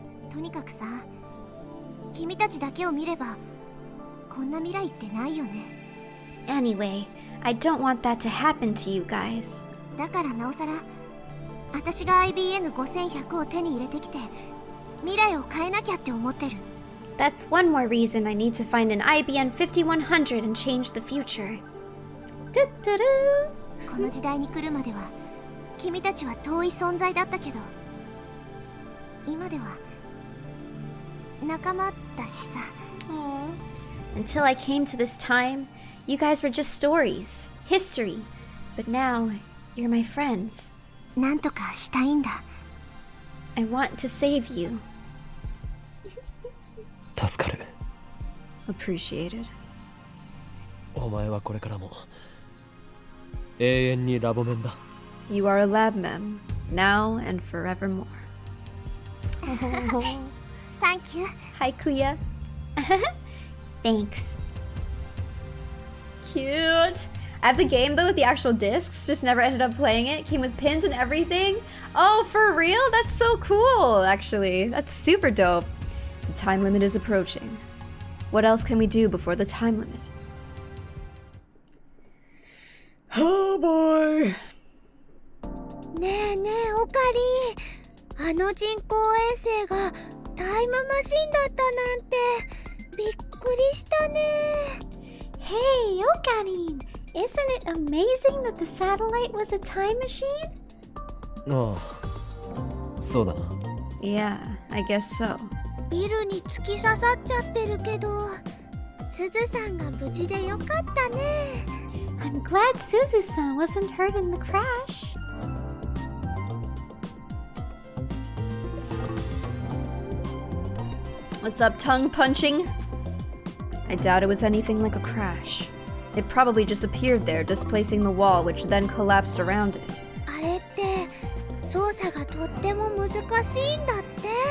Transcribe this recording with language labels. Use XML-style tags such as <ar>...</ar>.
<ja>とにかくさ、君たちだけを見ればこんな未来ってないよね。</ja> <en>Anyway, I don't want that to happen to you guys.</en> <ja>だからなおさら私が IBN5100 を手に入れてきて未来を変えなきゃって思ってる。</ja> <en>That's one more reason I need to find an IBN 5100 and change the future. Do-do-do.</en> <ja>この時代に来るまでは君たちは遠い存在だったけど今では仲間だしさ。</ja> <en>Until I came to this time, you guys were just stories, history. But now, You're my friends.</en> <ja>なんとかしたいんだ。</ja> <en>I want to save you.</en> <ja>助かる。</ja> <en>Appreciated.</en> <ja>お前はこれからも永遠にラボメンだ。</ja> <en>You are a lab mem, now and forevermore. Thank you. Hi, Kuya. Thanks. Cute. I have the game though with the actual discs, just never ended up playing it. Came with pins and everything. Oh, for real? That's so cool, actually. That's super dope. The time limit is approaching. What else can we do before the time limit? Oh boy.</en> <ja>ねえねえオカリン、あの人工衛星がタイムマシンだったなんてびっくりしたね。</ja> <en>Hey, Okarin! Isn't it amazing that the satellite was a time machine?</en> <ja>ああ、そうだな。</ja> <en>Yeah, I guess so.</en> <ja>ビルに突き刺さっちゃってるけど、すずさんが無事でよかったね。</ja> <en>I'm glad Suzu-san wasn't hurt in the crash. What's up, tongue punching? I doubt it was anything like a crash. It probably just appeared there, displacing the wall, which then collapsed around it.</en> <ja>あれって操作がとっても難しいんだって。</ja>